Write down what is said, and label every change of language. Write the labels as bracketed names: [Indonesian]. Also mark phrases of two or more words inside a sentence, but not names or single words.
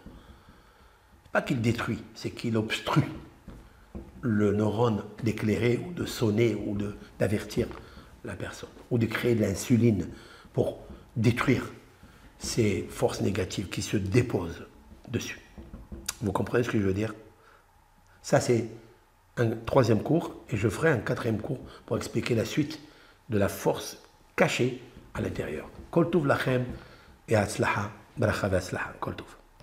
[French] Pas qu'il détruit, c'est qu'il obstrue le neurone d'éclairer ou de sonner ou d'avertir la personne, ou de créer de l'insuline pour détruire ces forces négatives qui se déposent dessus. Vous comprenez ce que je veux dire? Ça, c'est un troisième cours, et je ferai un quatrième cours pour expliquer la suite de la force cachée à l'intérieur. [Hebrew] כל טוב לכם et הצלחה, ברכה והצלחה. כל טוב.